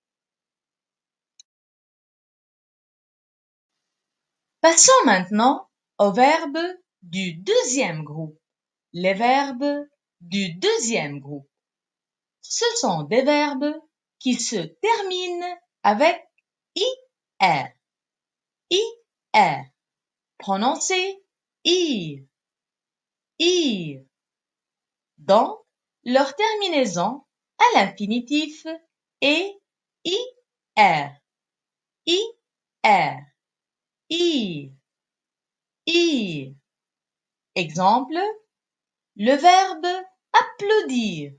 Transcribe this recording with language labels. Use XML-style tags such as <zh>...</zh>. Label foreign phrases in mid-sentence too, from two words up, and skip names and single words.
<fr>Passons maintenant aux verbes du deuxième groupe. Les verbes du deuxième groupe. Ce sont des verbes qui se terminent avec IR. IR. Prononcé ir. Ir. Donc, leur terminaison à l'infinitif est IR. IR. Ir. Ir. Exemple, le verbe applaudir.</fr>